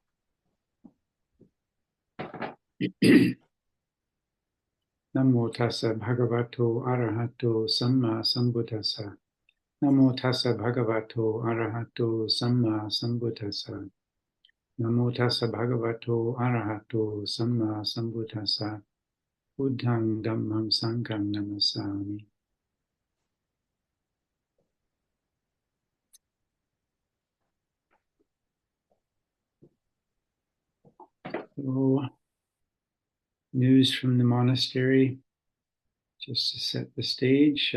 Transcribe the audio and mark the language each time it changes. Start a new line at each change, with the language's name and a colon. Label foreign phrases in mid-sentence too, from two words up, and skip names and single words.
Pali: Namo tassa bhagavato arahato samma sambuddhassa. Namo tassa bhagavato arahato samma sambuddhassa. Namo tassa bhagavato arahato samma sambuddhassa. Buddhang dhammam sangham namasami.
English: So, news from the monastery, just to set the stage.